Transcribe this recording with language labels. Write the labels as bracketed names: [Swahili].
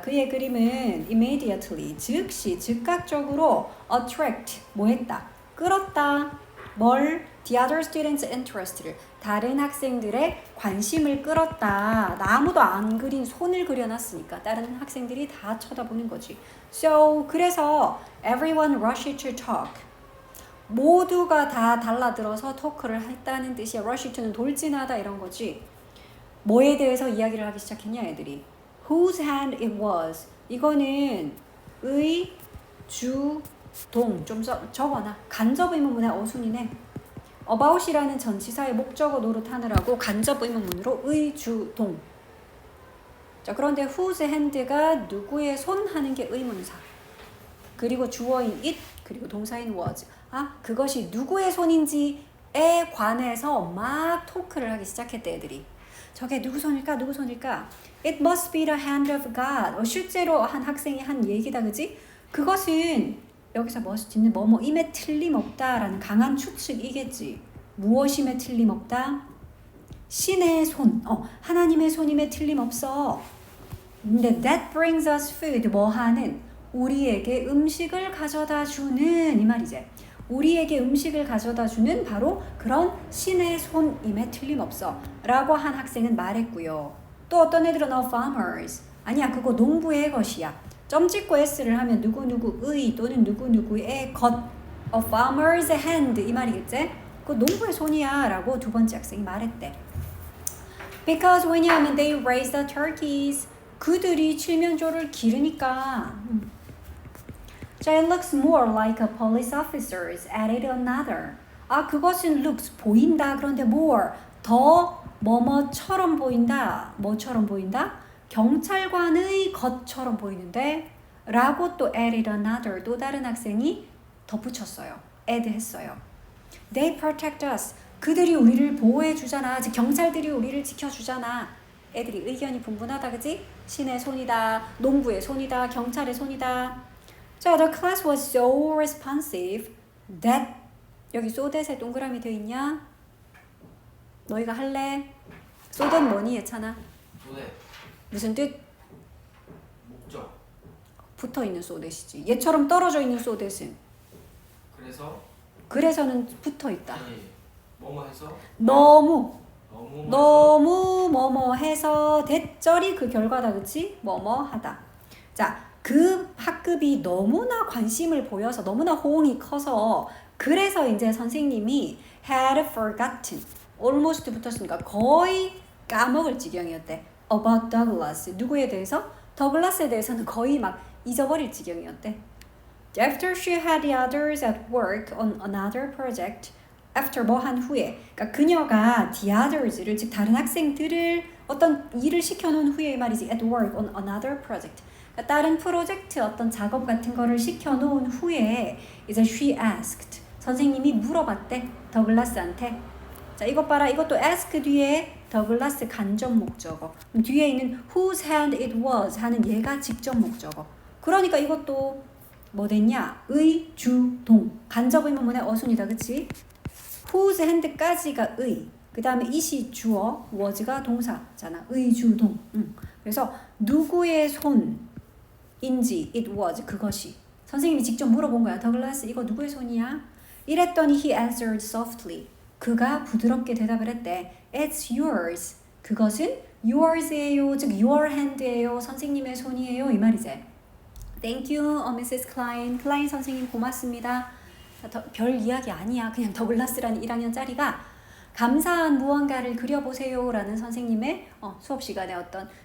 [Korean] 그의 그림은 immediately, 즉시, 즉각적으로 attract, 뭐 했다? 끌었다. 뭘? [English] The other students' interest를, [Korean] 다른 학생들의 관심을 끌었다. 나 아무도 안 그린 손을 그려놨으니까 다른 학생들이 다 쳐다보는 거지. [English] So, 그래서 everyone rushed to talk. [Korean] 모두가 다 달라들어서 토크를 했다는 뜻이야. rush to는 돌진하다 이런 거지. 뭐에 대해서 이야기를 하기 시작했냐 애들이. [English] Whose hand it was. [Korean] 이거는 의, 주, 동. 좀 적어놔. 간접 의문문의 어순이네. about이라는 전치사의 목적어 노릇하느라고 간접 의문문으로 의, 주, 동. 자, 그런데 whose hand가 누구의 손 하는 게 의문사. 그리고 주어인 it, 그리고 동사인 was. 아, 그것이 누구의 손인지에 관해서 막 토크를 하기 시작했대 애들이. 저게 누구 손일까? 누구 손일까? [English] It must be the hand of God. [Korean] 실제로 한 학생이 한 얘기다, 그지? 그것은 여기서 must는 뭐뭐임에 틀림없다라는 강한 추측이겠지. 무엇임에 틀림없다? 신의 손, 하나님의 손임에 틀림없어. [English] 근데 that brings us food, [Korean] 뭐 하는? 우리에게 음식을 가져다 주는 이 말이지. 우리에게 음식을 가져다 주는 바로 그런 신의 손임에 틀림없어 라고 한 학생은 말했고요. 또 어떤 애들은 farmers. 아니야, 그거 농부의 것이야. 점 찍고 s를 하면 누구누구의 또는 누구누구의 것. [English] A farmer's hand [Korean] 이 말이겠지? 그거 농부의 손이야 라고 두 번째 학생이 말했대. [English] Because 왜냐하면 they raised the turkeys. [Korean] 그들이 칠면조를 기르니까. [English] 자, it looks more like a police officer's, added another. [Korean] 아, 그것은 looks, 보인다. 그런데 more, 더 뭐뭐처럼 보인다. 뭐처럼 보인다? 경찰관의 것처럼 보이는데 라고 또 [English] added another, [Korean] 또 다른 학생이 덧붙였어요. [English] add 했어요. They protect us. [Korean] 그들이 우리를 보호해 주잖아. 즉 경찰들이 우리를 지켜주잖아. 애들이 의견이 분분하다, 그지? 신의 손이다, 농부의 손이다, 경찰의 손이다. [English] 자, the class was so responsive that [Korean] 여기 so that에 동그라미 되어 있냐? 너희가 할래? so that 뭐니 예찬아? 소대 무슨 뜻? 목적. 붙어 있는 so that이지. 얘처럼 떨어져 있는 so that은 그래서는 붙어 있다. 아니 뭐뭐 해서 너무 너무 뭐뭐 해서 대절이 그 결과다, 그치? 뭐뭐 하다. 자, 그 학급이 너무나 관심을 보여서 너무나 호응이 커서 그래서 이제 선생님이 [English] had forgotten, almost [Korean] 붙었으니까 거의 까먹을 지경이었대. about Douglas. 누구에 대해서? 더글라스에 대해서는 거의 막 잊어버릴 지경이었대. [English] After she had the others at work on another project, [Korean] after 뭐 한 후에, 그러니까 그녀가 the others를, 즉 다른 학생들을 어떤 일을 시켜놓은 후에 말이지, at work on another project. 그러니까 다른 프로젝트 어떤 작업 같은 거를 시켜놓은 후에 이제 [English] she asked, [Korean] 선생님이 물어봤대, 더글라스한테. 자, 이것 봐라. 이것도 ask 뒤에 더글라스 간접 목적어. 뒤에 있는 whose hand it was 하는 얘가 직접 목적어. 그러니까 이것도 뭐 됐냐? 의, 주, 동. 간접 의문문의 어순이다, 그치? whose hand까지가 의. 그 다음에 it이 주어, was가 동사잖아. 의, 주, 동. 그래서 누구의 손인지 it was, 그것이. 선생님이 직접 물어본 거야. 더글라스, 이거 누구의 손이야? [English] 이랬더니 he answered softly. [Korean] 그가 부드럽게 대답을 했대. [English] It's yours. [Korean] 그것은 yours예요. 즉 your hand예요. 선생님의 손이에요. 이 말이지. [English] Thank you, Mrs. Klein. [Korean] 클라인 선생님 고맙습니다. 별 이야기 아니야. 그냥 더글라스라는 1학년짜리가 감사한 무언가를 그려보세요 라는 선생님의 수업 시간에 어떤